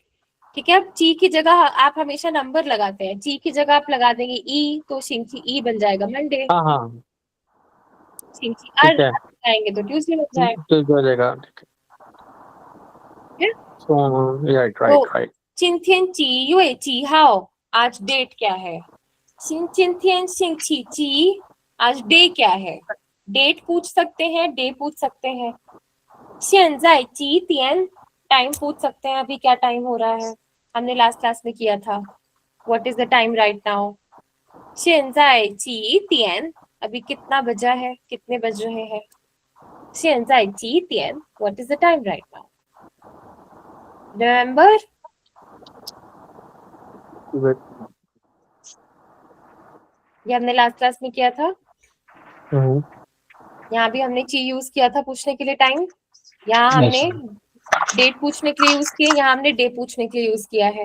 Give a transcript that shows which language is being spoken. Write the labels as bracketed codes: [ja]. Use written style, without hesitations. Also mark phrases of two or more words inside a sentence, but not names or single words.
[hi] ठीक है, अब ची की जगह आप हमेशा नंबर लगाते हैं, ची की जगह आप लगा देंगे ई, तो [zh] 星期一 [hi] बन जाएगा मंडे, हाँ हाँ, सिंची ठीक आर है, लगाएंगे तो ट्यूसडे बन जाएगा। तो हो जाएगा। ठीक है? है, राइट तो [en] right right. [zh] 今天几月几号, [hi] आज डेट क्या है। [zh] 今天星期几, [hi] आज डे क्या है। डेट पूछ सकते हैं, डे पूछ सकते हैं। [zh] 现在几点, [hi] टाइम पूछ सकते हैं, अभी क्या टाइम हो रहा है, हमने [en] last class [hi] में किया था, [en] what is the time right now. [zh] 现在几点, [hi] अभी कितना बजा है, कितने बज रहे हैं। [zh] 现在几点, [en] what is the time right now. Remember? [hi] ये हमने [en] last class [hi] में किया था। यहाँ भी हमने ची यूज किया था पूछने के लिए टाइम, यहाँ हमने डेट पूछने के लिए यूज किया, यहाँ हमने डे पूछने के लिए यूज किया है।